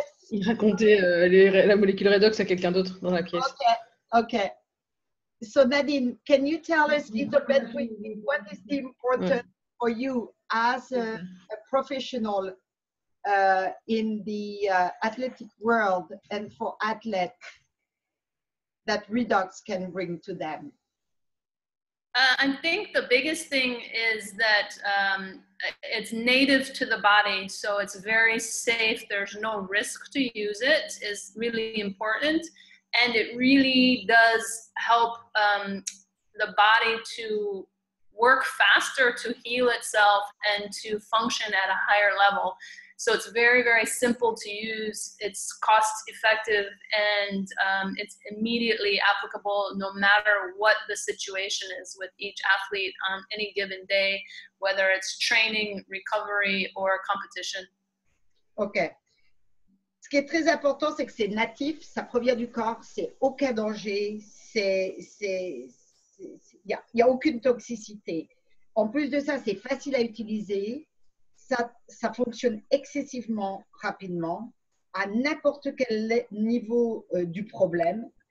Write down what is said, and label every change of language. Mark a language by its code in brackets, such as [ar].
[fr] il racontait la molécule redox à quelqu'un d'autre dans la pièce. [en] Ok. So Nadine, can you tell us a little bit what is the importance for you as a professional in the athletic world and for athletes that redox can bring to them? I think the biggest thing is that it's native to the body, so it's very safe. There's no risk to use it, is really important. And it really does help the body to work faster, to heal itself, and to function at a higher level. So it's very, very simple to use. It's cost effective, and it's immediately applicable no matter what the situation is with each athlete on any given day, whether it's training, recovery, or competition. Okay. [fr] Ce qui est très important, c'est que c'est natif, ça provient du corps, c'est aucun danger, il n'y a aucune toxicité. En plus de ça, c'est facile à utiliser, ça fonctionne excessivement rapidement, à n'importe quel niveau du problème.